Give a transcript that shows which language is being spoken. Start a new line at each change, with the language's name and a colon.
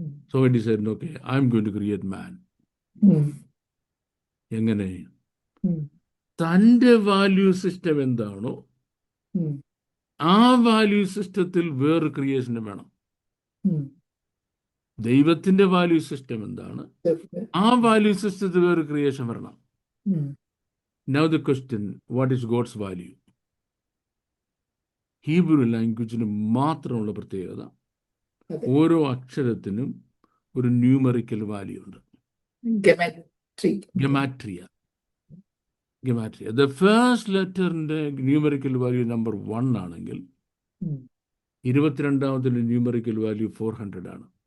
English: So it is said, okay, I'm going to create man.
Malayalam: എങ്ങനെ? തൻ്റെ value system എന്താണോ ആ വാല്യൂ സിസ്റ്റത്തിൽ വേറെ ക്രിയേഷൻ വേണം. ദൈവത്തിന്റെ വാല്യൂ സിസ്റ്റം എന്താണ് ആ വാല്യൂ സിസ്റ്റത്തിൽ വേറെ ക്രിയേഷൻ വരണം.
English: Now the question, what is God's value?
Malayalam: Hebrew ലാംഗ്വേജിന് മാത്രമുള്ള പ്രത്യേകത, ഓരോ അക്ഷരത്തിനും ഒരു ന്യൂമറിക്കൽ വാല്യൂ ഉണ്ട്. ഗമാട്രിയ. The first ലെറ്ററിന്റെ numerical value number 1 ആണെങ്കിൽ 22ാമത്തെ ന്യൂമറിക്കൽ വാല്യൂ 400 ആണ്.